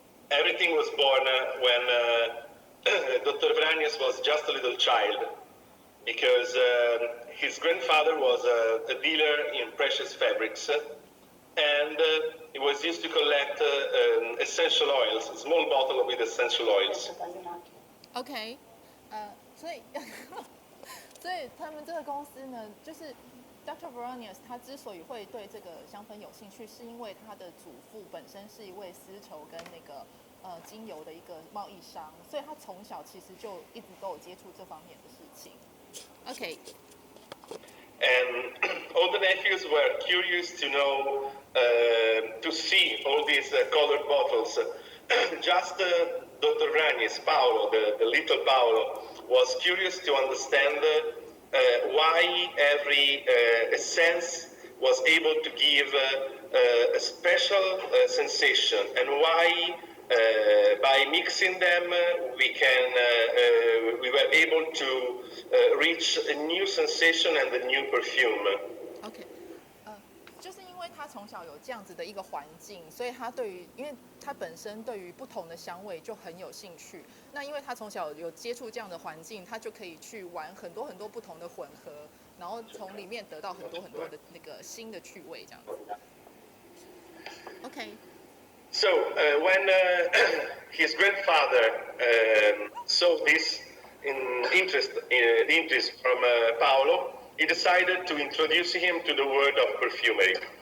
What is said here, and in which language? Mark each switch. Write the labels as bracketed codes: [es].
[en] Everything was born when Dr Vranjes was just a little child, because his grandfather was a dealer in precious fabrics, and he was used to collect essential oils, a small bottle with essential oils. [zh] OK， 所以他们这个公司呢，就是 Dr Vranjes 他之所以会对这个香氛有兴趣，是因为他的祖父本身是一位丝绸跟那个精油的一个贸易商，所以他从小其实就一直都有接触这方面的事情。 [en] OK。 And all the nephews were curious to know, to see all these colored bottles. Just Dr. Vranjes, Paolo, the little Paolo, was curious to understand why every essence was able to give a special sensation, and why by mixing them we were able to reach a new sensation and a new perfume. [zh] OK， 就是因为他从小有这样子的一个环境，所以他因为他本身对于不同的香味就很有兴趣。那因为他从小有接触这样的环境，他就可以去玩很多不同的混合，然后从里面得到很多的那个新的趣味，这样子。 OK。 [en] So when his grandfather saw this interest from Paolo, he decided to introduce him to the world of perfumery.